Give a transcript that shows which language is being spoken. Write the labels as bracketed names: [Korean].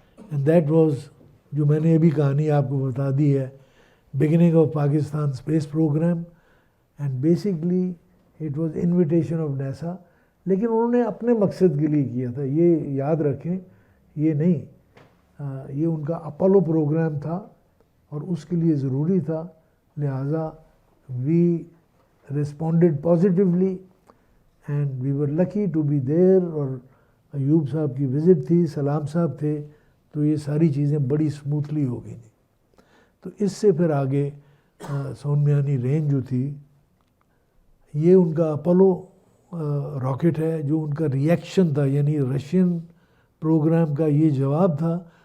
[English] and that was, [Urdu] جو میں نے ابھی کہانی آپ کو بتا دی ہے, [English] beginning of Pakistan space program, and basically it was invitation of NASA. [Urdu] لیکن انہوں نے اپنے مقصد کے لیے کیا تھا, یہ یاد رکھیں. یہ نہیں, یہ ان کا اپولو پروگرام تھا اور اس کے لیے ضروری تھا. [English] لہٰذا we responded positively and we were lucky to be there. [Urdu] اور ایوب صاحب کی وزٹ تھی, سلام صاحب تھے, تو یہ ساری چیزیں بڑی اسموتھلی ہو گئی. تو اس سے پھر آگے سونمیانی رینج جو تھی, یہ ان کا اپولو راکٹ ہے, جو ان کا ریئیکشن تھا, یعنی رشین پروگرام کا یہ جواب تھا.